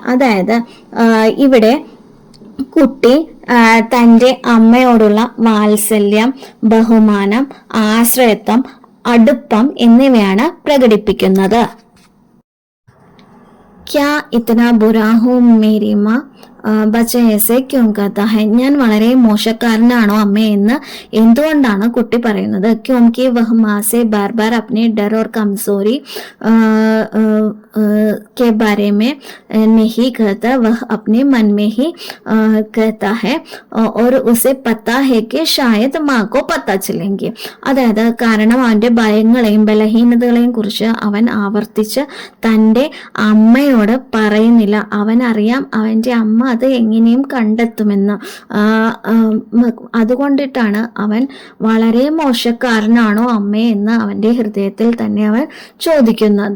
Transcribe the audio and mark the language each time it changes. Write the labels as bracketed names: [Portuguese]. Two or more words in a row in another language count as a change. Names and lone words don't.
[Malayalam] അതായത് ഇവിടെ കുട്ടി തന്റെ അമ്മയോടുള്ള വാത്സല്യം, ബഹുമാനം, ആശ്രയത്വം, അടുപ്പം എന്നിവയാണ് പ്രകടിപ്പിക്കുന്നത്. [Hindi] क्या इतना बुरा हूँ मेरी माँ बच्चे से क्यों कहता है. [Malayalam] ഞാൻ വളരെ മോശക്കാരനാണോ അമ്മേ എന്ന് എന്തുകൊണ്ടാണ് കുട്ടി പറയുന്നത്? [Hindi] क्योंकि वह माँ से बार बार अपने डर और कमज़ोरी के बारे में नहीं कहता, वह अपने मन में ही कहता है और उसे पता है कि शायद माँ को पता चलेंगे. [Malayalam] അതായത് കാരണം അവന്റെ ഭയങ്ങളെയും ബലഹീനതകളെയും കുറിച്ച് അവൻ ആവർത്തിച്ച് തൻ്റെ അമ്മയോട് പറയുന്നില്ല. അവൻ അറിയാം അവന്റെ അമ്മ അത് എങ്ങനെയും കണ്ടെത്തുമെന്ന്. അതുകൊണ്ടിട്ടാണ് അവൻ വളരെ മോശക്കാരനാണോ അമ്മേ എന്ന് അവന്റെ ഹൃദയത്തിൽ തന്നെ അവൻ ചോദിക്കുന്നത്.